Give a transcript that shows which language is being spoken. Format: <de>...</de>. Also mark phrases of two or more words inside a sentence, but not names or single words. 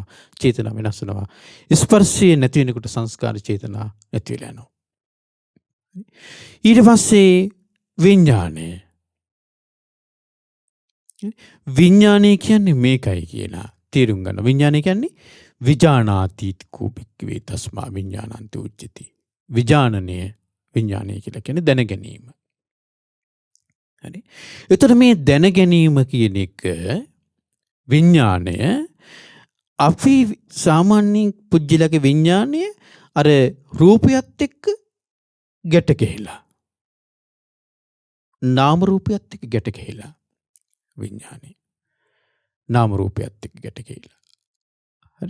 <si>චේතනා වෙනස් වෙනවා. ස්පර්ශය නැති වෙනකොට සංස්කාර චේතනා නැති වෙලා යනවා. ඊට පස්සේ විඥානය. විඥානය කියන්නේ මේකයි කියලා තේරුම් ගන්න. විඥානය කියන්නේ</si> <pi>විජානාති කුබික්කවේ තස්මා විඥානන්ත උච්චති.</pi> <si>විඥානනය විඥානය කියලා කියන්නේ දැන ගැනීම. හරි. එතකොට මේ දැන ගැනීම කියන එක විඥාණය අපි සාමාන්‍ය පුජ්‍යලගේ විඥාණය අර රූපයත් එක්ක ගැට ගැහිලා නාම රූපයත් එක්ක ගැට ගැහිලා විඥාණය නාම රූපයත් එක්ක ගැට ගැහිලා හරි.</si>